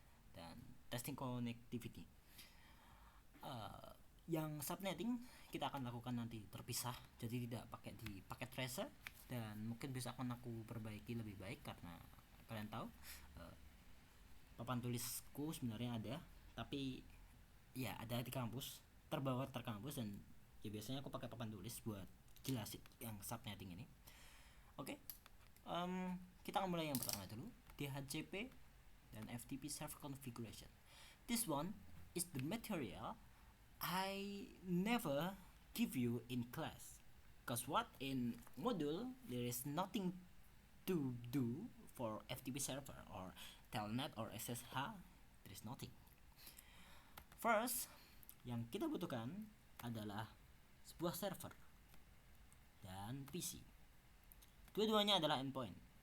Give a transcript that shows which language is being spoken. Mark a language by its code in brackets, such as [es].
[id] Dan testing connectivity. Yang subnetting kita akan lakukan nanti terpisah, jadi tidak pakai di packet tracer, dan mungkin bisa akan aku perbaiki lebih baik karena kalian tahu papan tulisku sebenarnya ada, tapi ya ada di kampus, terbawa terkampus, dan ya biasanya aku pakai papan tulis buat jelasin yang subnetting ini. Oke. Kita akan mulai yang pertama dulu, DHCP dan FTP server configuration. [en] This one is the material I never give you in class, cause what in module there is nothing to do for FTP server or telnet or SSH. There is nothing. [id] First, yang kita butuhkan adalah sebuah server dan PC. Dua-duanya adalah endpoint.